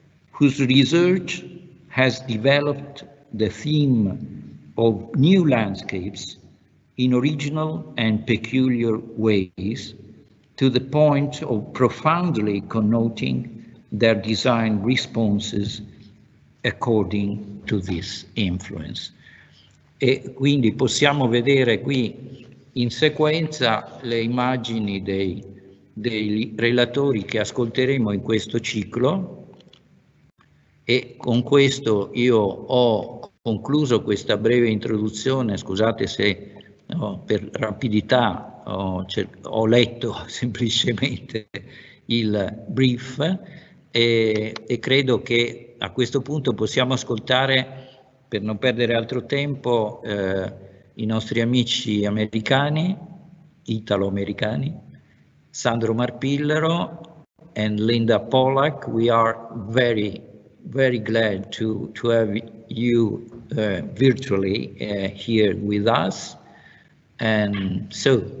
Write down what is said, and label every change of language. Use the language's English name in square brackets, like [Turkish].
[English] whose research has developed the theme of new landscapes in original and peculiar ways, to the point of profoundly connoting their design responses according to this influence. [Italian] E quindi possiamo vedere qui in sequenza le immagini dei relatori che ascolteremo in questo ciclo, e con questo io ho concluso questa breve introduzione. Scusate se per rapidità ho letto semplicemente il brief e credo che a questo punto possiamo ascoltare, per non perdere altro tempo, i nostri amici americani, italo-americani, Sandro Marpillero and Linda Pollak. [English] We are very glad to have you virtually here with us, and so